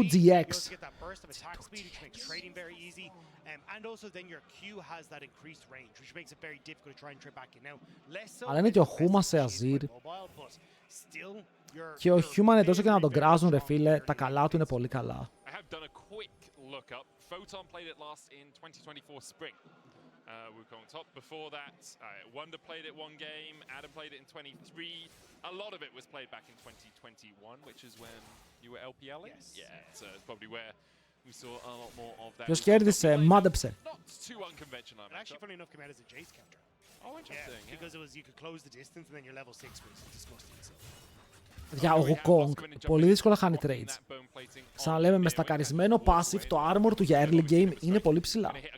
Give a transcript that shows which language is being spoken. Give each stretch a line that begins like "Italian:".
English: You also get that burst of attack speed, which makes trading very easy, and also then your Q has that increased range, which makes it very difficult to try and trade back in. Now, less so.
Greek: Αλλά είναι και ο Χούμα σε Azir.
English: Still,
Greek: Και ο Human εντός και να τον κράζουν, ρε φίλε, τα καλά του είναι πολύ καλά.
English: I have done a quick look up. Photon played it last in 2024 spring. Wukong top. Before that, Wonder played it one game. Adam played it in 23. A lot of it was played back in 2021, which is when you were LPLing. Yes. Yeah, so it's probably where we saw a lot more of that.
Greek: Ποιος κέρδισε, μάντεψε.
English: Not too unconventional. It actually, funny enough, came out as a Jace counter. Oh, interesting. Yeah, because it was you could close the distance and then your level 6 was disgusting. So.
Greek: Για ο Wukong, πολύ δύσκολα χάνει trades. Ξαναλέμε, με στακαρισμένο passive, το armor του για early game είναι πολύ ψηλά.